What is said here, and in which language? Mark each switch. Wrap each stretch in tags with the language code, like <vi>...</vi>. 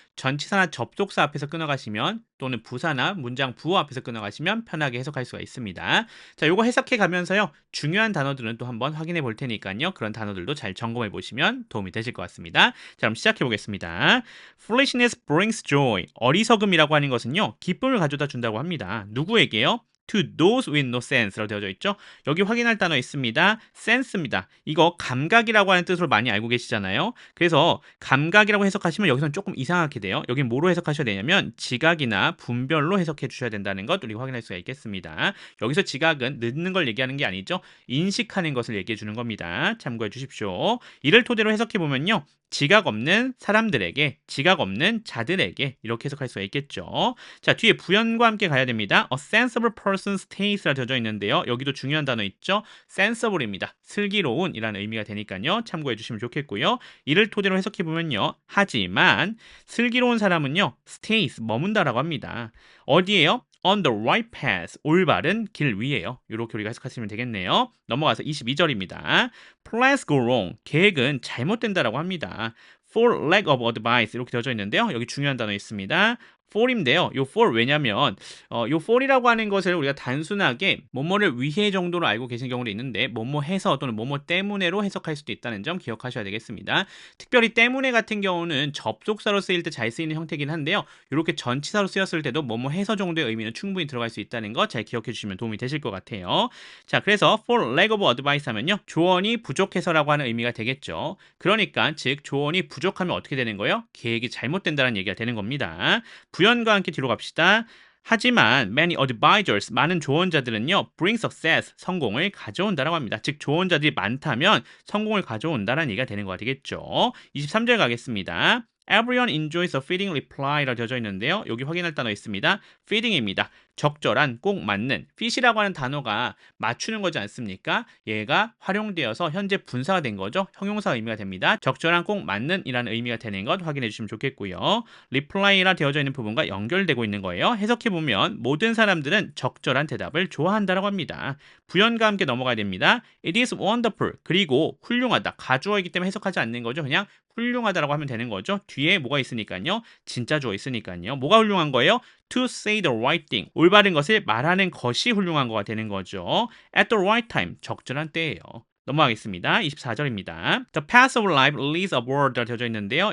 <ko>전치사나 접속사 앞에서 끊어가시면 또는 부사나 문장 부호 앞에서 끊어가시면 편하게 해석할 수가 있습니다. 자, 요거 해석해 가면서요. 중요한 단어들은 또 한번 확인해 볼 테니까요. 그런 단어들도 잘 점검해 보시면 도움이 되실 것 같습니다. 자, 그럼 시작해 보겠습니다.</ko> <en>Foolishness brings joy.</en> <ko>어리석음이라고 하는 것은요. 기쁨을 가져다 준다고 합니다. 누구에게요?</ko> <en>To those with no sense</en> <ko>라고 되어져 있죠. 여기 확인할 단어 있습니다. sense입니다. 이거 감각이라고 하는 뜻으로 많이 알고 계시잖아요. 그래서 감각이라고 해석하시면 여기서는 조금 이상하게 돼요. 여기 뭐로 해석하셔야 되냐면 지각이나 분별로 해석해 주셔야 된다는 것 우리 확인할 수가 있겠습니다. 여기서 지각은 늦는 걸 얘기하는 게 아니죠. 인식하는 것을 얘기해 주는 겁니다. 참고해 주십시오. 이를 토대로 해석해 보면요. 지각 없는 사람들에게, 지각 없는 자들에게 이렇게 해석할 수가 있겠죠. 자, 뒤에 부연과 함께 가야 됩니다.</ko> <en>A sensible person's taste</en> <ko>라 되어져 있는데요. 여기도 중요한 단어 있죠. sensible입니다. 슬기로운이라는 의미가 되니까요. 참고해 주시면 좋겠고요. 이를 토대로 해석해 보면요. 하지만 슬기로운 사람은요. stays, 머문다라고 합니다. 어디에요?</ko> <en>On the right path,</en> <ko>올바른 길 위에요. 이렇게 우리가 해석하시면 되겠네요. 넘어가서 22절입니다.</ko> <en>Plans go wrong,</en> <ko>계획은 잘못된다라고 합니다.</ko> <en>For lack of advice</en> <ko>이렇게 되어져 있는데요. 여기 중요한 단어 있습니다. for인데요. 요 for 왜냐면 요 for이라고 하는 것을 우리가 단순하게 뭐뭐를 위해 정도로 알고 계신 경우도 있는데 뭐뭐 해서 또는 뭐뭐 때문에로 해석할 수도 있다는 점 기억하셔야 되겠습니다. 특별히 때문에 같은 경우는 접속사로 쓰일 때 잘 쓰이는 형태긴 한데요. 이렇게 전치사로 쓰였을 때도 뭐뭐 해서 정도의 의미는 충분히 들어갈 수 있다는 거 잘 기억해 주시면 도움이 되실 것 같아요. 자, 그래서</ko> <en>for lack of advice</en> <ko>하면요. 조언이 부족해서라고 하는 의미가 되겠죠. 그러니까 즉 조언이 부족하면 어떻게 되는 거예요? 계획이 잘못된다는 얘기가 되는 겁니다. 부연과 함께 뒤로 갑시다. 하지만</ko> <en>many advisors,</en> <ko>많은 조언자들은요,</ko> <en>bring success,</en> <ko>성공을 가져온다라고 합니다. 즉 조언자들이 많다면 성공을 가져온다라는 얘기가 되는 거가 되겠죠. 23절 가겠습니다.</ko> <en>Everyone enjoys a fitting reply</en> <ko>라고 되어져 있는데요. 여기 확인할 단어 있습니다. fitting입니다. 적절한, 꼭 맞는. fit이라고 하는 단어가 맞추는 거지 않습니까? 얘가 활용되어서 현재 분사가 된 거죠. 형용사 의미가 됩니다. 적절한, 꼭 맞는 이라는 의미가 되는 것 확인해 주시면 좋겠고요. reply라 되어져 있는 부분과 연결되고 있는 거예요. 해석해 보면 모든 사람들은 적절한 대답을 좋아한다라고 합니다. 부연과 함께 넘어가야 됩니다.</ko> <en>It is wonderful.</en> <ko>그리고 훌륭하다. 가주어이기 때문에 해석하지 않는 거죠. 그냥 훌륭하다라고 하면 되는 거죠. 뒤에 뭐가 있으니까요. 진짜 주어 있으니까요. 뭐가 훌륭한 거예요?</ko> <en>To say the right thing.</en> <ko>올바른 것을 말하는 것이 훌륭한 거가 되는 거죠.</ko> <en>At the right time.</en> <ko>적절한 때예요. 넘어가겠습니다. 24절입니다.</ko> <en>The path of life leads upward</en> <ko>되어져 있는데요.</ko>